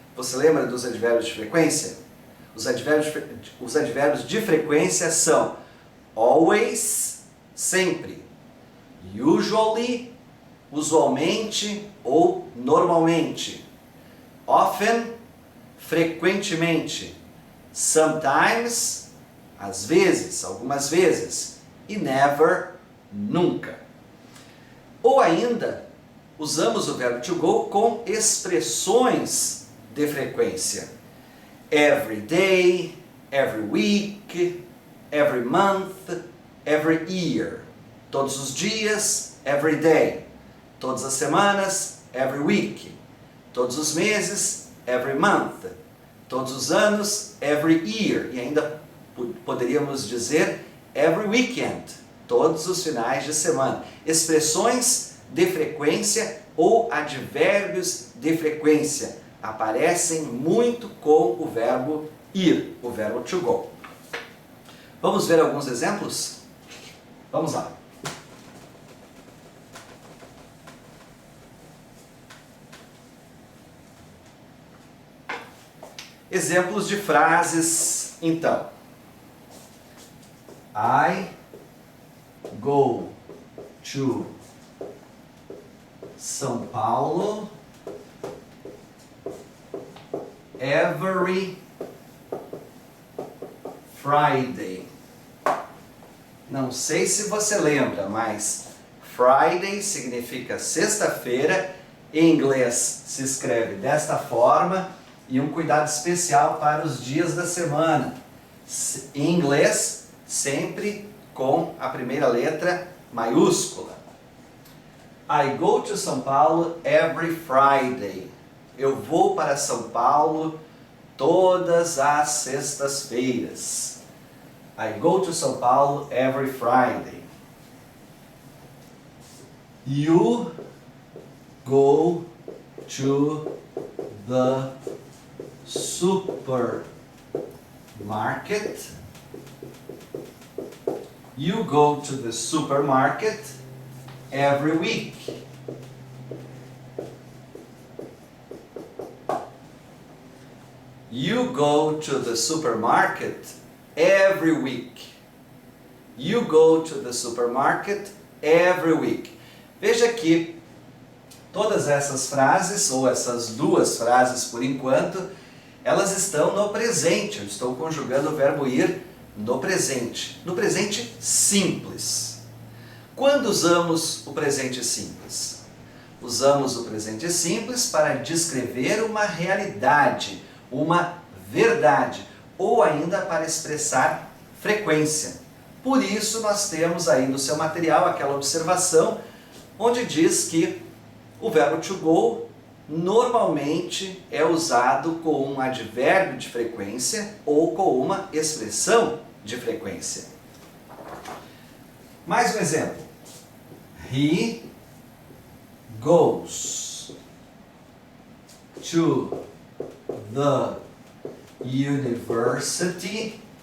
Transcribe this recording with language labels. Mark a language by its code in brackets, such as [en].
[pt] Você lembra dos advérbios de frequência? Os advérbios de frequência são always, sempre, usually, usualmente ou normalmente, often, frequentemente, sometimes, às vezes, algumas vezes, e never, nunca. Ou ainda, usamos o verbo to go com expressões de frequência. [en] Every day, every week, every month, every year. [pt] Todos os dias, [en] every day. [pt] Todas as semanas, [en] every week. [pt] Todos os meses, [en] every month. [pt] Todos os anos, [en] every year. [pt] E ainda poderíamos dizer [en] every weekend. [pt] Todos os finais de semana. Expressões de frequência ou advérbios de frequência aparecem muito com o verbo ir, o verbo to go. Vamos ver alguns exemplos? Vamos lá. Exemplos de frases, então. [en] I go to São Paulo every Friday. [pt] Não sei se você lembra, mas Friday significa sexta-feira. Em inglês se escreve desta forma e um cuidado especial para os dias da semana. Em inglês, sempre com a primeira letra maiúscula. [en] I go to São Paulo every Friday. [pt] Eu vou para São Paulo todas as sextas-feiras. [en] I go to São Paulo every Friday. You go to the supermarket. You go to the supermarket every week. You go to the supermarket every week. You go to the supermarket every week. [pt] Veja que todas essas frases, ou essas duas frases por enquanto, elas estão no presente. Eu estou conjugando o verbo ir no presente simples. Quando usamos o presente simples? Usamos o presente simples para descrever uma realidade, uma verdade, ou ainda para expressar frequência. Por isso nós temos aí no seu material aquela observação onde diz que o verbo to go normalmente é usado com um advérbio de frequência ou com uma expressão de frequência. Mais um exemplo. [en] He goes to the university.